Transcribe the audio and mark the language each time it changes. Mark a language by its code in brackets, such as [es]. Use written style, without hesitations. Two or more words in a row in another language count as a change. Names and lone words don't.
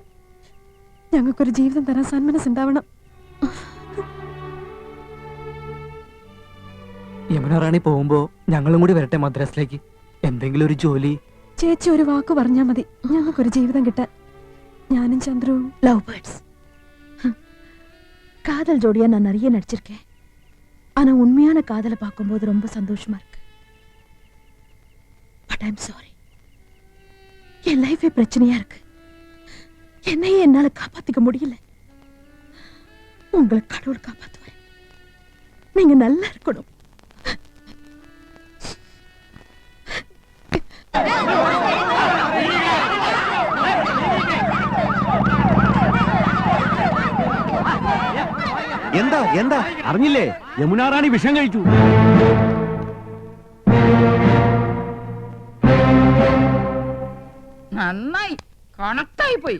[ml] ഞങ്ങൾക്കൊരു ജീവിതം തരാൻ സന്മനസ്സുണ്ടാവണം. യമുനാറാണി പോകുമ്പോ ഞങ്ങളും കൂടി വരട്ടെ മദ്രാസിലേക്ക്. എന്തെങ്കിലും ഒരു ജോലി. ചേച്ചി ഒരു വാക്ക് പറഞ്ഞാൽ മതി, ഞങ്ങൾക്കൊരു ജീവിതം കിട്ടാൻ. ഞാനും ചന്ദ്രവും [en] love birds. [ta] காதல் ஜோடியா நான் நிறைய நடிச்சிருக்கேன். ஆனா உண்மையான காதலை பார்க்கும்போது ரொம்ப சந்தோஷமா இருக்கு. [en] but I am sorry, [ta] என் லைஃபே பிரச்சனையா இருக்கு. என்னையே என்னால காப்பாத்திக்க முடியல. உங்களை கடவுள் காப்பாத்துவார். நீங்க நல்லா இருக்கணும். [ml] എന്താ എന്താ അറിഞ്ഞില്ലേ? യമുനാറാണി വിഷം കഴിച്ചു. നന്നായി, കണക്റ്റായി പോയി.